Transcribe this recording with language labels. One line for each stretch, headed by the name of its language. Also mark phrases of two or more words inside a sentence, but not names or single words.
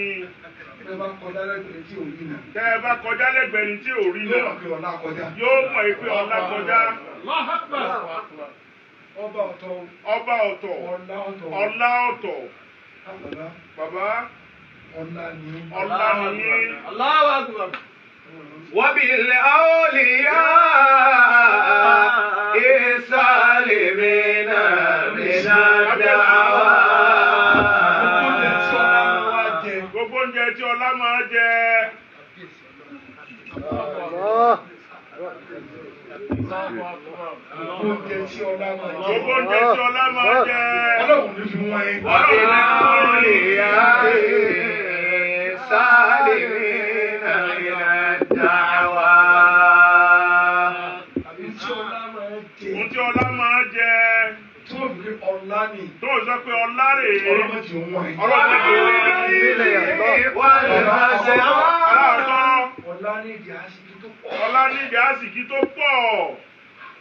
Yoruba: Tẹ́ ẹ bá kọjá lẹ́gbẹ̀ẹ́ tí ò rí náà. Tẹ́ ẹ bá kọjá lẹ́gbẹ̀ẹ́ tí ò rí náà. Yóò mọ̀ pé ọ̀la kọjá. Yóò mọ̀ pé ọ̀la kọjá. Ọba ọ̀tọ̀. Ọba ọ̀tọ̀. Ọlá ọ̀tọ̀. Bàbá. Ọlá ni. Ọlá ni.
Arabic: الله أكبر. وبالأولياء سالمين من الدعوى.
Yoruba: Gbogbo oúnjẹ tí ọlá máa jẹ. Oúnjẹ tí ọlá máa jẹ. Gbogbo oúnjẹ tí ọlá máa jẹ. Ọlọ́run ní fi wọ́n yín.
Arabic: وبالأولياء سالمين من الدعوى.
Yoruba: Ohun tí ọlá máa jẹ. Tó fi ọlá ni. Tó sọ pé ọlá rè é. Ọlọ́mọ tí wọ́n yín. Ọlọ́mọ tí wọ́n yín. Wọ́n lè máa ṣe àwọn. Ọlá ní ìdí àsìkí tó pọ̀. Ọlá ní ìdí àsìkí tó pọ̀.